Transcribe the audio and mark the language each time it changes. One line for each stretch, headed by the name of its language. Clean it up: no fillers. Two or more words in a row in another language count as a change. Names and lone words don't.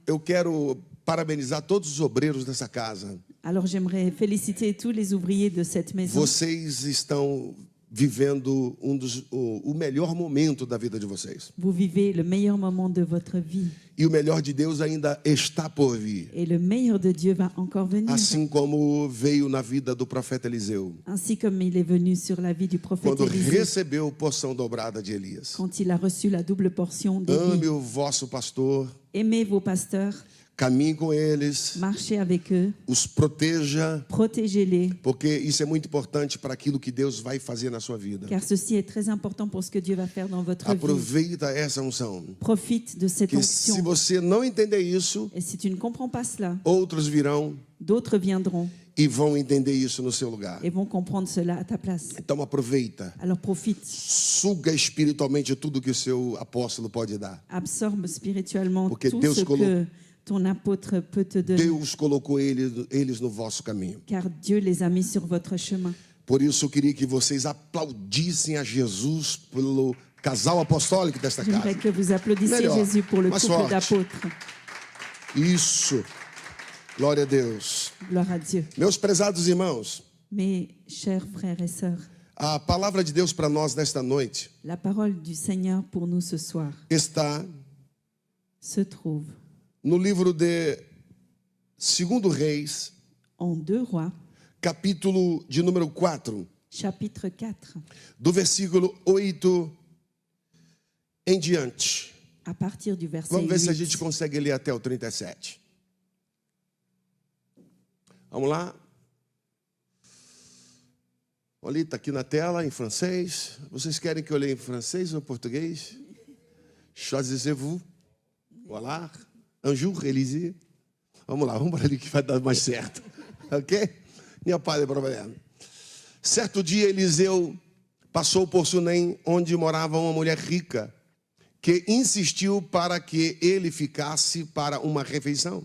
Portuguese: eu quero parabenizar todos os obreiros dessa casa.
French: Alors j'aimerais féliciter tous les ouvriers de cette maison.
Portuguese: Vocês estão vivendo o melhor momento da vida de vocês.
French: Vous vivez le meilleur moment de votre vie.
Portuguese: E o melhor de Deus ainda está por vir.
French: Et le meilleur de Dieu va encore venir.
Portuguese: Assim como veio na vida do profeta Eliseu.
French: Ainsi comme il est venu sur la vie du prophète
Portuguese: Quando
French: Élisée.
Portuguese: recebeu porção dobrada de Elias.
French: Quand il a reçu la double portion
Portuguese: Ame
French: d'Élie.
Portuguese: o vosso pastor.
French: Aimez vos pasteurs.
Portuguese: Caminhe com eles.
French: Marchez avec eux.
Portuguese: Os proteja.
French: Protégez-les.
Portuguese: Porque isso é muito importante para aquilo que Deus vai fazer na sua vida.
French: Car ceci est très important pour ce que Dieu va faire dans votre vie.
Portuguese: Aproveita essa unção.
French: Profite de cette
Portuguese: Que se
French: onction.
Portuguese: você não entender isso,
French: Et si tu ne comprends pas cela,
Portuguese: outros virão
French: d'autres viendront
Portuguese: e vão entender isso no seu lugar.
French: et vont comprendre cela à ta place.
Portuguese: Então aproveita.
French: Alors profite.
Portuguese: Suga espiritualmente tudo que o seu apóstolo pode dar.
French: Absorbe spirituellement
Portuguese: Porque
French: tout
Portuguese: Deus
French: ce que ton apôtre peut te donner.
Portuguese: Deus colocou eles no vosso caminho.
French: Car Dieu les a mis sur votre chemin.
Portuguese: Por isso eu queria que vocês aplaudissem a Jesus pelo casal apostólico desta casa.
French: J'aimerais que vous applaudissiez
Portuguese: Melhor,
French: Jésus pour le
Portuguese: mais
French: couple
Portuguese: forte.
French: d'apôtres.
Portuguese: Isso. Glória a Deus.
French: Gloire à Dieu.
Portuguese: Meus prezados irmãos,
French: Mes chers frères et sœurs,
Portuguese: a palavra de Deus para nós nesta noite
French: la parole du Seigneur pour nous ce soir
Portuguese: está
French: se trouve
Portuguese: no livro de 2 Reis,
French: en 2 Rois,
Portuguese: capítulo de número 4,
French: chapitre 4,
Portuguese: do versículo 8 em diante.
French: à partir du verset
Portuguese: Vamos ver se a
French: 8.
Portuguese: gente consegue ler até o 37. Vamos lá. Olha, está aqui na tela, em francês. Vocês querem que eu leia em francês ou em português?
French: Choisissez-vous. Voilà. Un jour, Élisée.
Portuguese: Vamos lá, vamos para ali que vai dar mais certo. Ok? Minha pai de problema. Certo dia, Eliseu passou por Sunem, onde morava uma mulher rica, que insistiu para que ele ficasse para uma refeição.